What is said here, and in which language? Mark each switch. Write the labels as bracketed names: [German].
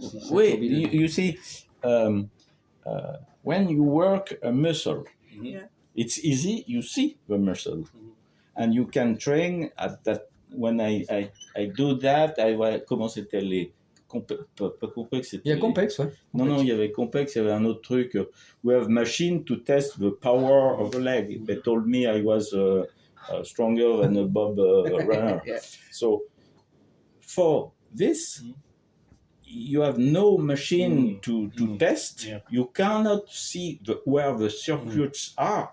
[English] Oui, you see, when you work a muscle, it's easy. You see the muscle, and you can train at that. When I do that, [French] comment c'était les pas complexe. Il y a complexe, ouais. Non, il y avait complexe. Il y avait un autre truc. [English] We have machine to test the power of the leg. They told me I was stronger than a Bob runner. Yeah. So for this, you have no machine to test. Yeah. You cannot see where the circuits are.